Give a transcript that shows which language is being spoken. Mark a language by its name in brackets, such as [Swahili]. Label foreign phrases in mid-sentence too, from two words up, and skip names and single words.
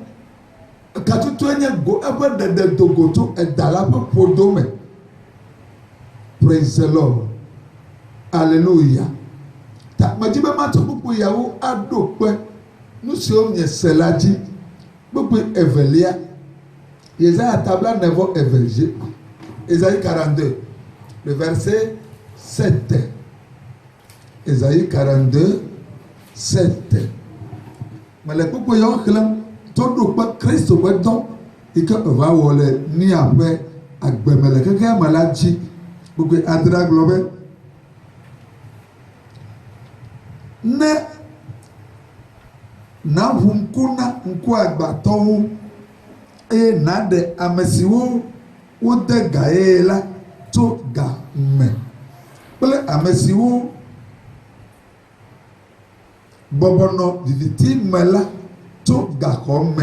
[Ewe] Katutu enye go eƒe ɖeɖe dogo tso edala ƒe ƒodo me. [English] Praise the Lord. Hallelujah. [Ewe] Ta medzi be matsɔ kpukpu yawo aɖo kpe nu siwo miese la dzi. Kpukpu evelia Yesaya 9:2 [French] Ésaïe 42 le verset 7. [Ewe] Ésaïe 42:7. Mele kpukpu yawo xlẽm to ɖo kpe Kristo ƒe dɔ yi ke eva wɔ le nia ƒe agbeme le xexea me la dzi. Kpukpu adrea gblɔ be ne nàʋu ŋku na ŋkuagbatɔwo eye nàɖe ame siwo wode ga ye la tso ga me kple ame siwo bɔbɔnɔ viviti me la tso gaxɔ me.